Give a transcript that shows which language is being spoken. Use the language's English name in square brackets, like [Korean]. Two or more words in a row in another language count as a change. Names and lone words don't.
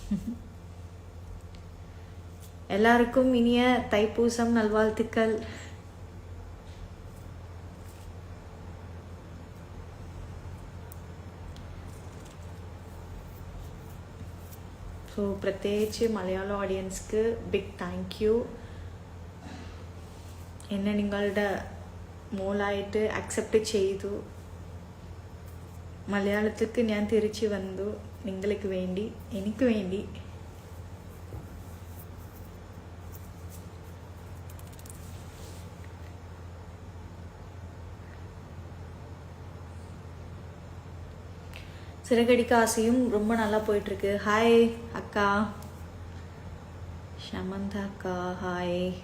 [Tamil] எல்லாருக்கும் இனிய தைப்பூசம் நல்வாழ்த்துக்கள். [Malayalam] ஸோ പ്രത്യേകിച്ച് മലയാളം ഓഡിയൻസ്ക്ക് [English] big thank you. [Malayalam] എന്നെ നിങ്ങളുടെ മോളായിട്ട് അക്സെപ്റ്റ് ചെയ്തു. മലയാളത്തിലേക്ക് ഞാൻ തിരിച്ചു വന്നു നിങ്ങൾക്ക് വേണ്ടി, എനിക്ക് വേണ്ടി. [Tamil] சிறகடிக்க ஆசையும் ரொம்ப நல்லா போயிட்டுருக்கு. ஹாய் அக்கா ஷமந்தா அக்கா, ஹாய்.